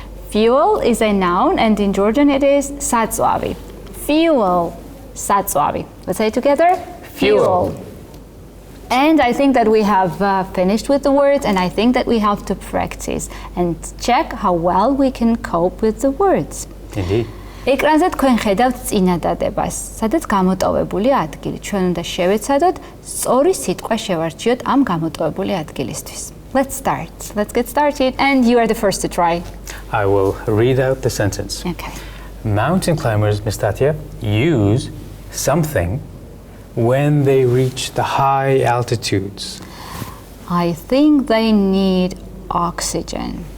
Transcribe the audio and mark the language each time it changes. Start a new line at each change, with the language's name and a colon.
English: Fuel is a noun, and in Georgian it is satsvavi. Fuel, satsvavi. Let's say it together, fuel. And I think that we have finished with the words, and I think that we have to practice and check how well we can cope with the words. Indeed.
Georgian: ეკრანზე თქვენ ხედავთ წინადადებას, სადაც გამოტოვებული ადგილი. ჩვენ უნდა შევეცადოთ სწორი სიტყვა შევარჩიოთ ამ გამოტოვებული ადგილისთვის.
English: Let's start. Let's get started, and you are the first to try. I will read out the sentence. Okay. Mountain climbers, Ms. Thათია, use something when they reach the high altitudes. I think they need oxygen.